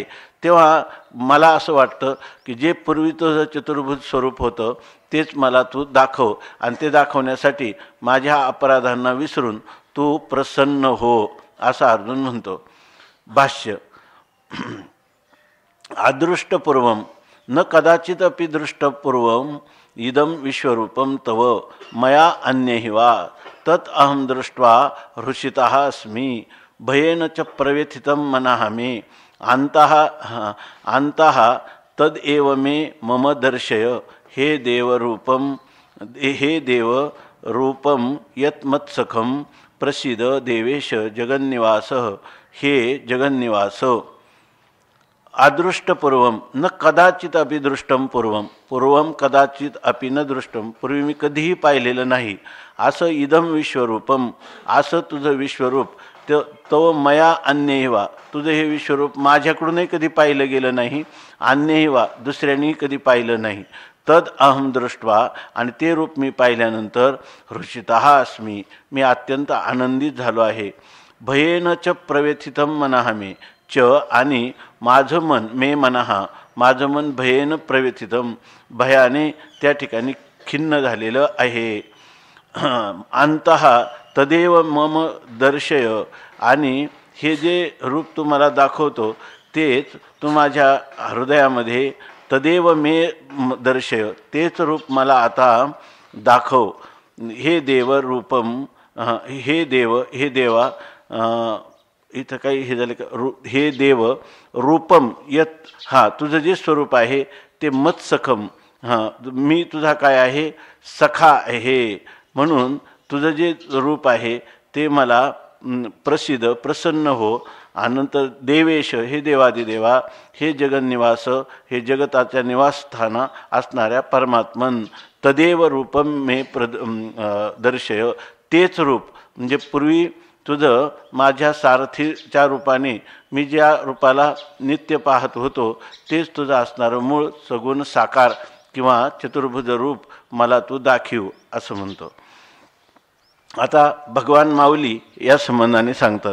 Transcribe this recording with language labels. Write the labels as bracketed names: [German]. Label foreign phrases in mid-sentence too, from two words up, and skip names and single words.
[Marathi] तेव्हा मला असं वाटतं की जे पूर्वी तुझं चतुर्भुज स्वरूप होतं तेच मला तू दाखव, आणि ते दाखवण्यासाठी माझ्या अपराधांना विसरून तू प्रसन्न हो असं अर्जुन म्हणतो. भाष्य. [Sanskrit] अदृष्टपूर्वम न कदाचित अपि दृष्टपूर्वम इदं विश्वरूपम तव मया अन्यहि वा तत् अहम दृष्ट्वा हृषितः अस्मि भयेन च प्रव्यथितं मनः मे अन्तः तदेव मे मम दर्शय हे देवरूपम, हे देव रूपम यत् मत्सखम प्रसिद्ध देवेश जगन्निवास, हे जगन्निवास. अदृष्टपूर्वम न कदाचित अपि दृष्टम पूर्वम, पूर्वम कदाचित अपि न दृष्टम, [Marathi] पूर्वी मी कधीही पाहिलेलं नाही असं [Sanskrit] इदम विश्वरूपम, [Marathi] असं तुझं विश्वरूप, [Sanskrit] तो मया अन्यही वा, [Marathi] तुझं हे विश्वरूप माझ्याकडूनही कधी पाहिलं गेलं नाही, [Sanskrit] अन्यही वा [Marathi] दुसऱ्यांनी कधी पाहिलं नाही. [Sanskrit] तद अहम दृष्ट्वा, [Marathi] आणि ते रूप मी पाहिल्यानंतर [Sanskrit] हृषितः अस्मि, [Marathi] मी अत्यंत आनंदित झालो आहे. [Sanskrit] भयेन च प्रव्यथितं मनः मे च, [Marathi] आणि माझं मन, [Sanskrit] मे मनः [Marathi] माझं मन [Sanskrit] भयेन प्रव्यथितं, [Marathi] भयाने त्या ठिकाणी खिन्न झालेलं आहे. [Sanskrit] अंतः तदेव मम दर्शय, [Marathi] आणि हे जे रूप तू मला दाखवतो तेच तू माझ्या हृदयामध्ये, [Sanskrit] तदेव मे दर्शय, [Marathi] तेच रूप मला आता दाखव. [Sanskrit] हे देव रूपम, हे देव, [Marathi] हे देवा, इथं काही हे झालं का, [Sanskrit] हे देव रूपम यत, [Marathi] हां तुझं जे स्वरूप आहे ते मत्सखम, हां मी तुझा काय आहे, सखा आहे, म्हणून तुझं जे रूप आहे ते मला प्रसिद्ध, प्रसन्न हो. अनंतर देवेश, हे देवादिदेवा, हे जगन्निवास, हे जगताच्या निवासस्थाना असणाऱ्या परमात्मन, [Sanskrit] तदेव रूपम मे दर्शय, [Marathi] तेच रूप म्हणजे पूर्वी तुझं माझ्या सारथीच्या रूपाने मी ज्या रूपाला नित्य पाहत होतो तेच तुझं असणारं मूळ सगुण साकार किंवा चतुर्भुज रूप मला तू दाखीव असं म्हणतो. आता भगवान माऊली या संबंधाने सांगतात.